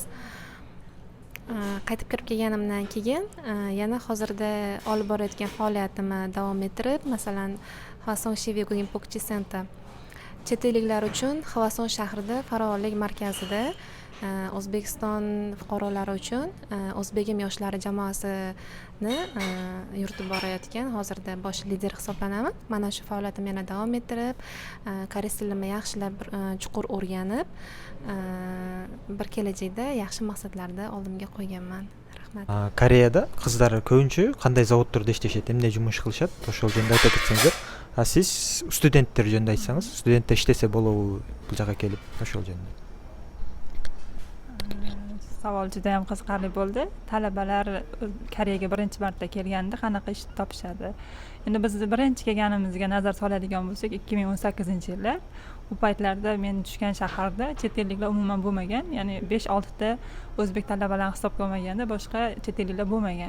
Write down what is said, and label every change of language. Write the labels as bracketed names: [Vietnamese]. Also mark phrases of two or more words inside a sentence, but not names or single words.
[Uzbek] Qaytib kirib kelganimdan keyin yana hozirda olib borayotgan faoliyatimni davom ettirib, masalan, Hwason Shivegugin Pokchi Center chet elliklar uchun Hwason shahrida farovonlik markazida O'zbekiston fuqarolari uchun O'zbegim yoshlari jamoasini yuritib borayotgan hozirda bosh lider hisoblanaman. Mana shu faoliyatim yana davom ettirib, koreys tilini yaxshilab chuqur o'rganib, bir kelajakda yaxshi maqsadlarda oldimga qo'yganman. Rahmat. Koreyada qizlar ko'pincha qanday zavodlarda ishlashadi, [Kyrgyz] эмне жумуш кылышат? Ошол жөнүндө айта кетсеңиздер. Siz studenттер жөнүндө айтсаңыз, студенттер иштесе болобу бул жака келип, ошол жөнүндө. [Uzbek] Savol juda ham qiziqarli bo'ldi. Talabalar Koreyaga birinchi marta kelganda qanaqa ish topishadi? Endi biz birinchi kelganimizga nazar soladigan bo'lsak, 2018-yilda u paytlarda men tushgan shaharda chet elliklar umuman bo'lmagan, ya'ni 5-6 ta o'zbek talabalarni hisobga olmaganda boshqa chet elliklar bo'lmagan.